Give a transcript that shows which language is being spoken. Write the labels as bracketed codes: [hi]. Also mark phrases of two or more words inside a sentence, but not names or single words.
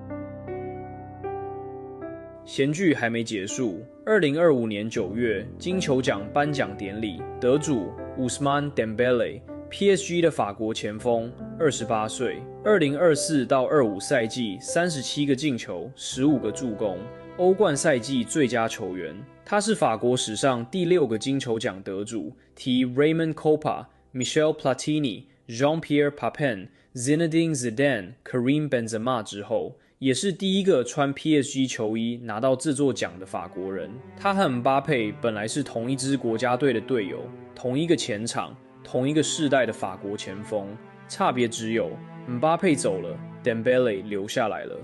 [zh] 闲剧还没结束，2025年9月，金球奖颁奖典礼，得主 Ousmane Dembélé，PSG 的法国前锋，28岁，2024到25赛季37个进球，15个助攻，欧冠赛季最佳球员。他是法国史上第6个金球奖得主，继 Raymond Kopa、Michel Platini、Jean-Pierre Papin、Zinedine Zidane、Karim Benzema 之后，也是第一个穿 PSG 球衣拿到这座奖的法国人。他和姆巴佩本来是同一支国家队的队友，同一个前场，同一个世代的法国前锋，差别只有姆巴佩走了，Dembélé 留下来了。